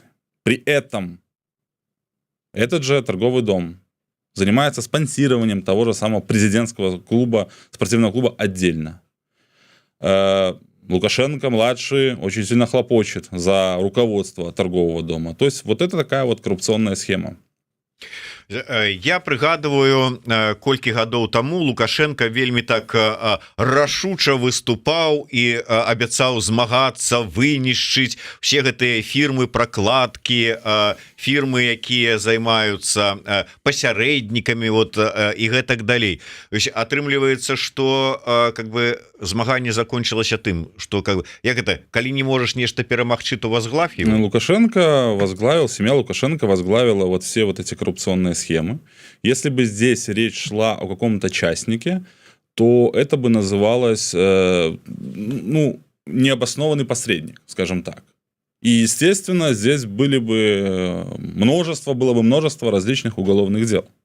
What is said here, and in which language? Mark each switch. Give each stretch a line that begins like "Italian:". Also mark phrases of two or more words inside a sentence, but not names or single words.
Russian: При этом этот же торговый дом занимается спонсированием того же самого президентского клуба, спортивного клуба отдельно. Лукашенко-младший очень сильно хлопочет за руководство торгового дома. То есть вот это такая вот коррупционная схема.
Belarusian: Я прыгадываю, колькі гадоў таму Лукашенко вельмі так рашуча выступаў і абяцаў змагацца, вынішчыць все гэтыя фірмы, прокладкі, фірмы, якія займаюцца пасярэднікамі, вот і гэтак далей. Атрымліваецца,
Russian: что как бы
Belarusian: змаганне закончылася тым,
Russian: что как бы,
Belarusian: як это, калі не можаш нешта перамагчы,
Russian: то возглавь его. Лукашенко возглавил, семья Лукашенко возглавила вот все вот эти коррупционные схемы. Если бы здесь речь шла о каком-то частнике, то это бы называлось необоснованный посредник, скажем так. И, естественно, здесь было бы множество различных уголовных дел.